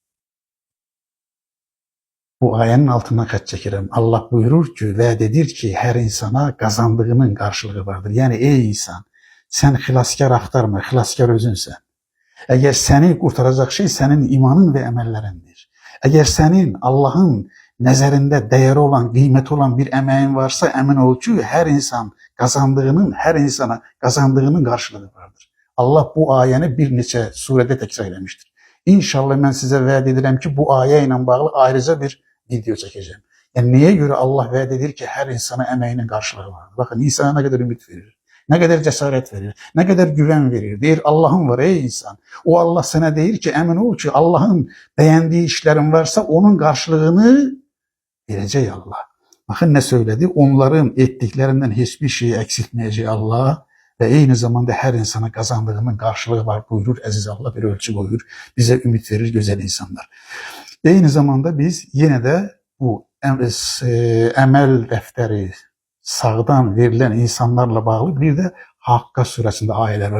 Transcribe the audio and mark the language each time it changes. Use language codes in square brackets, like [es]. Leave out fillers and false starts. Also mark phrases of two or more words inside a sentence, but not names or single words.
[tr] Bu ayenin altına kaç çekerim. Allah buyurur ki, vaad edir ki her insana kazandığının karşılığı vardır. Yani ey insan, sen xilaskar aktarma, xilaskar özünsən. Eğer seni kurtaracak şey senin imanın ve emellerindir. [az] Eğer senin Allah'ın nəzərində dəyəri olan, qiyməti olan bir əməyin varsa, əmin ol ki, hər insana qazandığının qarşılığı vardır. Allah bu ayəni bir neçə surədə təkrar eləmişdir. İnşallah mən sizə vəd edirəm ki, bu ayə ilə bağlı ayrıca bir video çəkəcəm. Yəni, niyə görə Allah vəd edir ki, hər insana əməyinin qarşılığı vardır? Baxın, insana nə qədər ümid verir, nə qədər cəsarət verir, nə qədər güvən verir. Deyir, Allah'ın var ey insan. O Allah sənə deyir ki, əmin ol ki, Allah'ın bəyəndiyi işlərin varsa, onun qarşılığını verecek Allah. [tr] Bakın ne söyledi? Onların ettiklerinden hiçbir şeyi eksiltmeyecek Allah ve aynı zamanda her insana kazandığının karşılığı var buyurur. Aziz Allah bir ölçü koyur. Bize ümit verir güzel insanlar. Aynı zamanda biz yine de bu emel defteri sağdan verilen insanlarla bağlı bir de Hakka suresinde ayeler var.